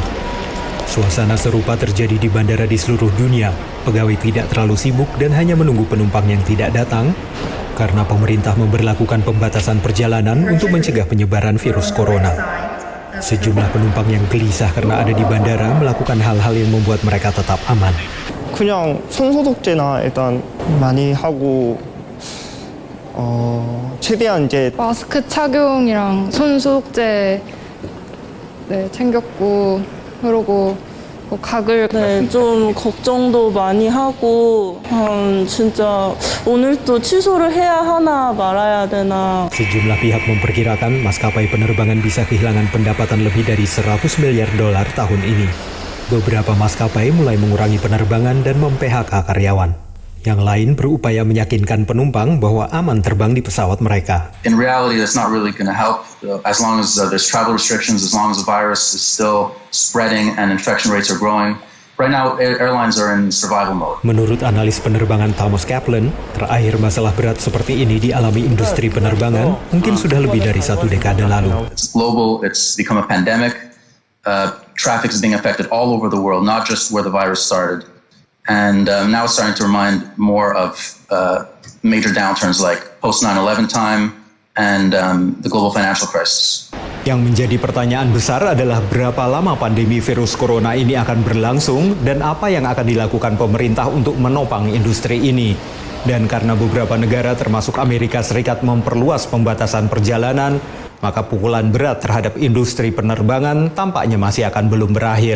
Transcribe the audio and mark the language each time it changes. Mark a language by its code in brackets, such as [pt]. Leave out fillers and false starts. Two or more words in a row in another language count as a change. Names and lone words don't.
[id] Suasana serupa terjadi di bandara di seluruh dunia. Pegawai tidak terlalu sibuk dan hanya menunggu penumpang yang tidak datang karena pemerintah memberlakukan pembatasan perjalanan untuk mencegah penyebaran virus corona. Sejumlah penumpang yang gelisah karena ada di bandara melakukan hal-hal yang membuat mereka tetap aman. [ko] 그냥 손소독제나 일단 많이 하고 최대한 이제 마스크 착용이랑 손소독제 챙겼고 그러고 각을 좀 걱정도 많이 하고 진짜 오늘 또 취소를 해야 하나 말아야 되나. [id] Sejumlah pihak memperkirakan maskapai penerbangan bisa kehilangan pendapatan lebih dari $100 miliar tahun ini. Beberapa maskapai mulai mengurangi penerbangan dan mem-PHK karyawan. Yang lain berupaya meyakinkan penumpang bahwa aman terbang di pesawat mereka. [en] In reality, that's not really going to help. As long as there's travel restrictions, as long as the virus is still spreading and infection rates are growing, right now airlines are in survival mode. [id] Menurut analis penerbangan Thomas Kaplan, terakhir masalah berat seperti ini dialami industri penerbangan mungkin sudah lebih dari 1 dekade lalu. [en] It's global. It's become a pandemic. Traffic is being affected all over the world, not just where the virus started. And now it's starting to remind more of major downturns like post 9/11 time and the global financial crisis. [id] Yang menjadi pertanyaan besar adalah berapa lama pandemi virus corona ini akan berlangsung dan apa yang akan dilakukan pemerintah untuk menopang industri ini. Dan karena beberapa negara termasuk Amerika Serikat memperluas pembatasan perjalanan, maka pukulan berat terhadap industri penerbangan tampaknya masih akan belum berakhir.